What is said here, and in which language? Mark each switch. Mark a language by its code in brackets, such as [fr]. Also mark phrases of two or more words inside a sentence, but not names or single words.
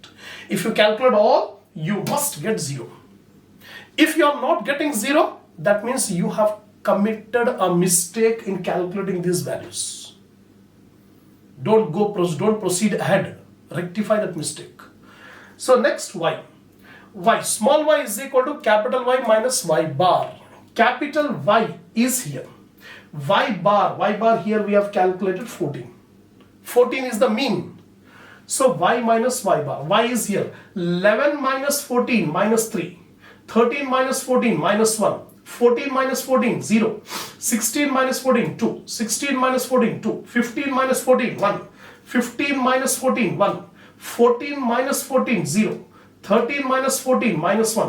[en] If you calculate all, you must get 0. If you are not getting 0, that means you have committed a mistake in calculating these values. Don't proceed ahead. Rectify that mistake. So next y. Small y is equal to capital Y minus y bar. Capital Y is here. Y bar here we have calculated 14. 14 is the mean. So y minus y bar. Y is here. 11 minus 14 minus 3. 13 minus 14 minus 1. 14 minus 14 0. 16 minus 14 2. 16 minus 14 2. 15 minus 14 1. 15 minus 14 1. 14 minus 14 0. 13 minus 14 minus 1.